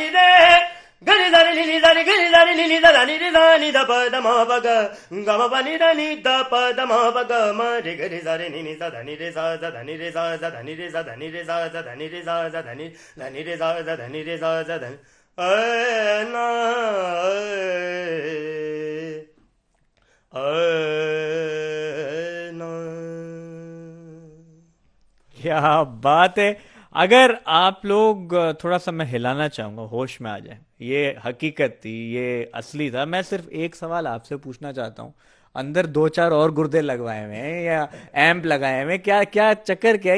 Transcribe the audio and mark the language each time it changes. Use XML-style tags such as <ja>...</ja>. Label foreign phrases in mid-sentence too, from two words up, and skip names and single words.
<hi>रे ग रे ध रे नि नि ध रे ग रे ध रे नि नि ध ध नि रे ध नि ध प द म प ग ग म प नि ध नि ध प द म प ग म रे ग रे ध रे नि नि ध ध नि रे सा ध ध नि रे सा ध ध नि रे सा ध नि रे सा ध ध नि रे सा ध ध नि ध नि रे सा ध ध नि रे सा ध ध ना ना क्या बात है। अगर आप लोग थोड़ा सा मैं हिलाना चाहूंगा, होश में आ जाए, ये हकीकत थी, ये असली था। मैं सिर्फ एक सवाल आपसे पूछना चाहता हूँ, अंदर दो चार और गुर्दे लगवाए हुए हैं या एम्प लगाए हुए हैं, क्या क्या चक्कर क्या है?</hi>